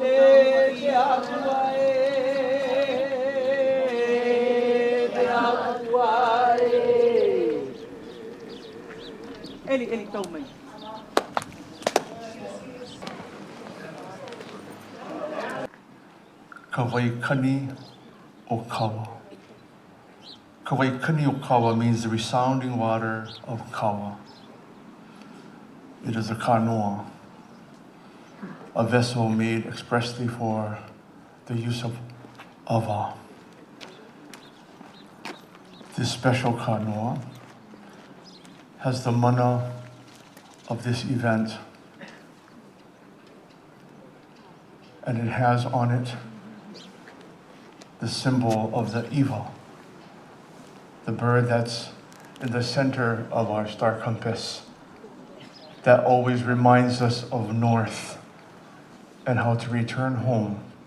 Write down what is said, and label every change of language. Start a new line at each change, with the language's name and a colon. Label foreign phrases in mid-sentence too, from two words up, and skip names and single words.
Hawaiian: Te atua te atua Eli tau mai. Kawaikani o Kawa.
English: Kawaikani o Kawa means the resounding water of Kawa. It is a kanoa, a vessel made expressly for the use of awa. This special kanoa has the mana of this event, and it has on it the symbol of the iwa, the bird that's in the center of our star compass, that always reminds us of north and how to return home.